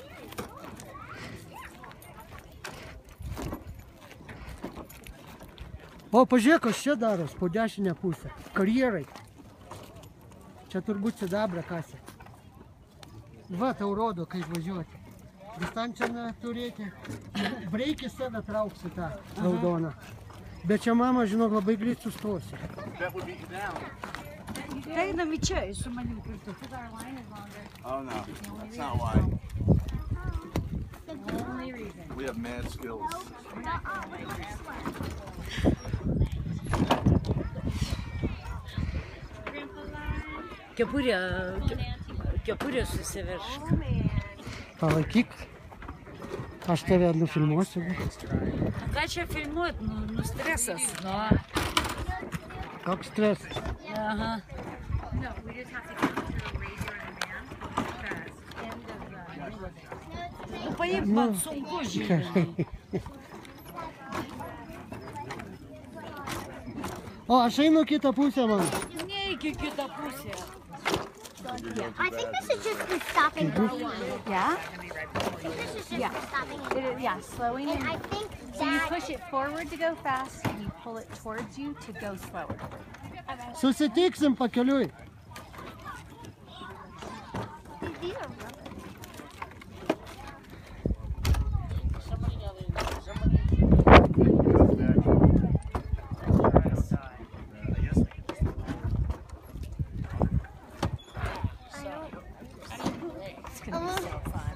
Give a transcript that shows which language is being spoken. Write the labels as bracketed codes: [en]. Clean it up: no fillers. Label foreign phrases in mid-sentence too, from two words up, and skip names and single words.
[lt] O, pažiūrėk, kas čia daros po dešinę pusę. Karjerai. Čia turbūt sidabrą kasė. Va, tau rodo, kaip važiuoti. Distanciją turėti. Breikį save trauksi tą raudoną. Bet čia mama, žinok, labai greit sustosi. [en] That would be down. [lt] Tai einam į čia, su manim kartu. [en] Oh, no. That's not why. We have mad skills. [lt] Kepurė susiveršk. Palaikyk. Aš tave nufilmuosiu. Ką čia filmuot? Nu stresas. Nu. Koks stresas. Aha. Nu paimk man sunku, žinai. O, aš einu kitą pusę, man. Neik į kitą pusę. [en] I think this should just be stopping going. Yeah? This is just Yeah. stopping It, yeah, slowing And and I think so you that push it forward to go fast and you pull it towards you to go slower. [lt] Susitiksim pakeliui. [en] these are rubber. It's gonna be so fun.